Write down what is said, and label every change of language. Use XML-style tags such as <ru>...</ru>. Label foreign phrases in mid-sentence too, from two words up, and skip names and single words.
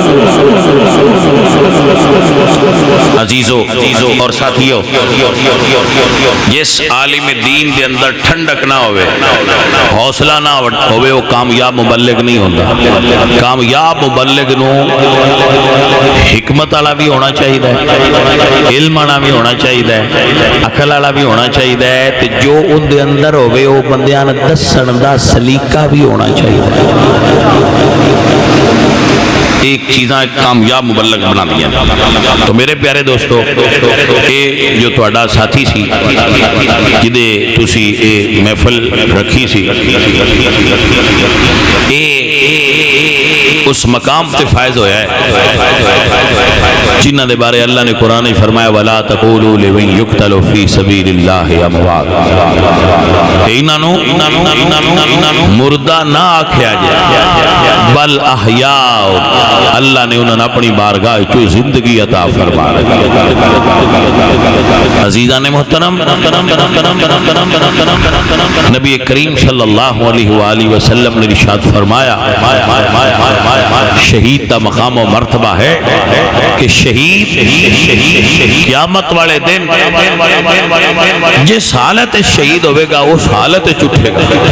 <ur>عزیزو اور ساتھیو، جس عالم دین</ur> <pa>دے اندر ٹھنڈک نہ ہوئے، حوصلہ نہ ہوئے،</pa> <ur>وہ کامیاب مبلغ نہیں ہوتا۔</ur> <pa>کامیاب مبلغ نو حکمت والا بھی ہونا چاہیے، علم والا بھی ہونا چاہیے، عقل والا بھی ہونا چاہیے، تے جو ان دے اندر ہوئے وہ بندیاں نوں دسن دا سلیقہ بھی ہونا چاہیے۔</pa> <ur>ایک چیزاں کامیاب مبلغ بنا دیا۔ تو میرے پیارے دوستو، یہ جو تہاڈا ساتھی سی</ur> <pa>جدے تسی اے محفل رکھی سی، اس مقام تے فائز ہویا ہے جنہ دے بارے اللہ نے قرآن ہی فرمایا</pa> <ar>وَلَا تَقُولُوا لِمَن يُقْتَلُ فِي سَبِيلِ اللَّهِ أَمْوَاتٌ،</ar> <pa>انہاں مردہ نہ آکھیا جائے</pa> <ar>بل احیاء،</ar> <pa>اللہ نے انہوں نے اپنی بارگاہ چو زندگی عطا فرما رہی۔</pa> <ur>عزیزان محترم، نبی کریم صلی اللہ علیہ وآلہ وسلم نے ارشاد فرمایا شہید کا مقام و مرتبہ ہے کہ شہید قیامت والے دن جس حالت شہید ہوئے گا</ur> <pa>اس حالت چٹھے گا۔</pa>